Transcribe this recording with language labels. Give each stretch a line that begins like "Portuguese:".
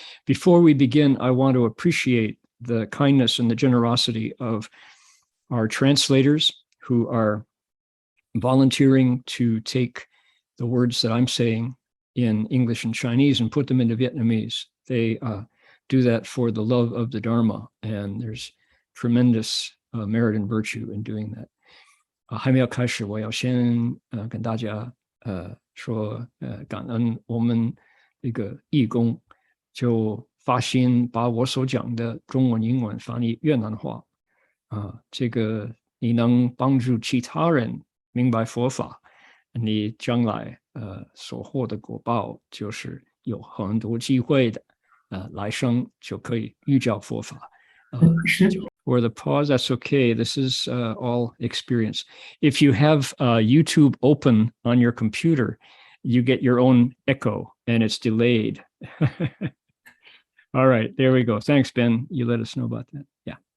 English: Before we begin, I want to appreciate the kindness and the generosity of our translators who are volunteering to take the words that I'm saying in English and Chinese and put them into Vietnamese. They do that for the love of the Dharma, and there's tremendous merit and virtue in doing that.
Chinese: 还没有开始，我要先跟大家说感恩我们这个义工就发心把我所讲的中文、英文翻译越南话这个你能帮助其他人明白佛法，你将来所获的果报就是有很多机会的，来生就可以遇教佛法。
English: For the pause, that's okay. This is all experience. If you have YouTube open on your computer, you get your own echo and it's delayed. All right, there we go. Thanks, Ben. You let us know about that. Yeah.